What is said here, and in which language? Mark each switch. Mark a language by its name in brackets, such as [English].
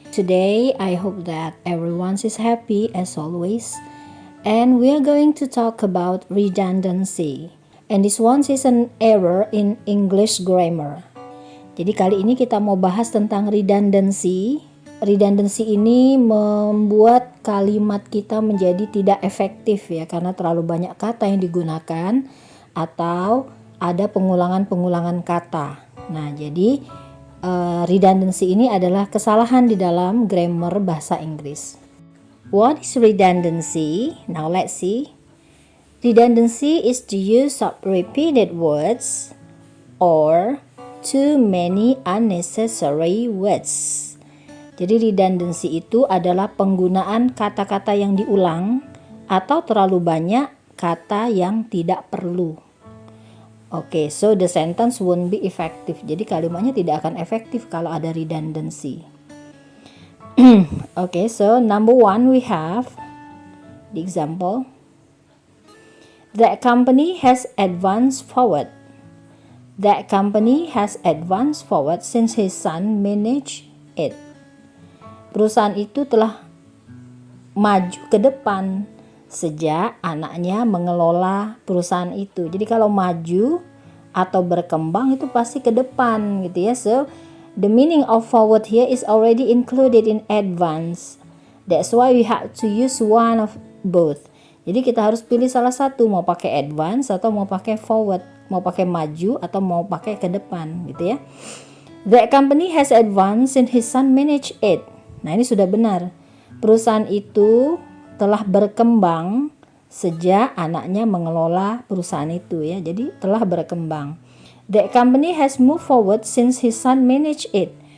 [English] Today, I hope that everyone is happy as always. And we are going to talk about redundancy. And this one is an error in English grammar. [Indonesian] Jadi kali ini kita mau bahas tentang redundancy. Redundancy ini membuat kalimat kita menjadi tidak efektif ya, karena terlalu banyak kata yang digunakan atau ada pengulangan-pengulangan kata. Nah, jadi redundancy ini adalah kesalahan di dalam grammar bahasa Inggris. [English] What is redundancy? Now let's see. Redundancy is the use of repeated words or too many unnecessary words. [Indonesian] Jadi redundancy itu adalah penggunaan kata-kata yang diulang atau terlalu banyak kata yang tidak perlu. [English] Okay, so the sentence won't be effective. [Indonesian] Jadi kalimatnya tidak akan efektif kalau ada redundancy. [English] Okay, so number one we have the example. That company has advanced forward. That company has advanced forward since his son managed it. [Indonesian] Perusahaan itu telah maju ke depan sejak anaknya mengelola perusahaan itu. Jadi kalau maju atau berkembang itu pasti ke depan gitu ya. [English] So the meaning of forward here is already included in advance. That's why we have to use one of both. [Indonesian] Jadi kita harus pilih salah satu, mau pakai advance atau mau pakai forward, mau pakai maju atau mau pakai ke depan gitu ya. [English] That company has advanced and his son managed it. [Indonesian] Nah, ini sudah benar. Perusahaan itu telah berkembang sejak anaknya mengelola perusahaan itu ya. Jadi telah berkembang. [English] That company has moved forward since his son managed it.